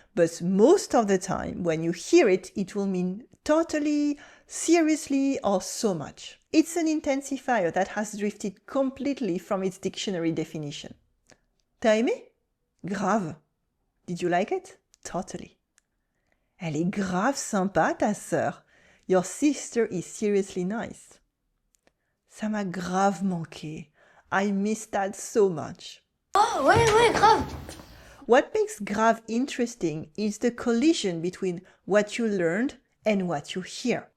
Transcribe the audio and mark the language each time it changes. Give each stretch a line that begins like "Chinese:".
English: But most of the time, when you hear it, it will mean totally, seriously, or so much. It's an intensifier that has drifted completely from its dictionary definition.
French: T'as aimé? Grave.
English: Did you like it? Totally.
French: Elle est grave sympa, ta sœur.
English: Your sister is seriously nice.
French: Ça m'a grave manqué.
English: I miss that so much.
French: Oh, ouais, grave.
English: What makes grave interesting is the collision between what you learned and what you hear.